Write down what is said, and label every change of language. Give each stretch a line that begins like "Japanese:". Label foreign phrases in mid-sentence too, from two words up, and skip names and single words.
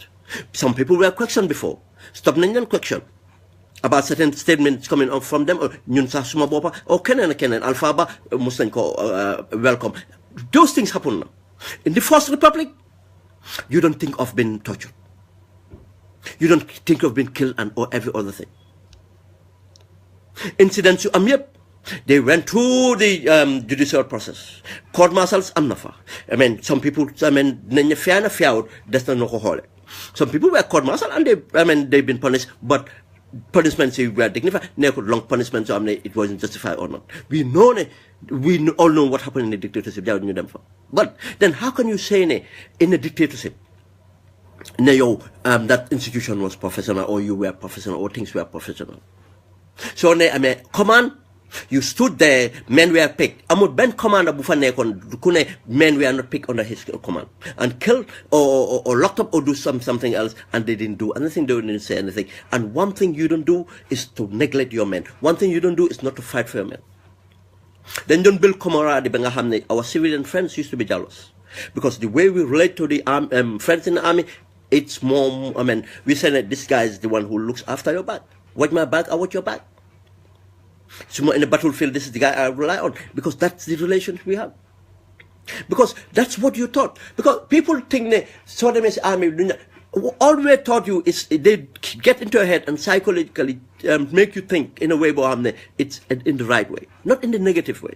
English: Some people were questioned before.
Wolof: Stop nañ leen
English: question about certain statements coming out from them, or
Wolof: ñun sax suma boppa or keneen Alpha Ba mus nañ ko welcome.
English: Those things happen now. In the First Republic, you don't think of being tortured. You don't think of being killed and or every other thing.
Wolof: Incidents yu am yëpp,
English: they went through the judicial process. Court martials
Wolof: am na fa.
English: Some people,
Wolof: nañ fair na fiawut des na ko xoole.
English: Some people were court martial and they've been punished, but punishments were dignified. Nekkul long punishments, so it wasn't justified or not. We all know what happened in the dictatorship. But then how can you say in a dictatorship, that institution was professional, or you were professional, or things were professional? So command, you stood there, men were picked.
Wolof: Amul ben commander bu fa nekkoon ku ne
English: men were not picked under his command and killed or locked up or do something else, and they didn't do anything, they didn't say anything. And one thing you don't do is to neglect your men. One thing you don't do is not to fight for your men. Then don't build camaraderie
Wolof: ba nga xam ne
English: our civilian friends used to be jealous. Because the way we relate to the friends in the army, it's more, we say that this guy is the one who looks after your back. Watch my back, I watch your back. So in the battlefield, this is the guy I rely on, because that's the relationship we have. Because that's what you taught. Because people think Sudanese army, all we taught you is they get into your head and psychologically make you think in a way, it's in the right way, not in the negative way.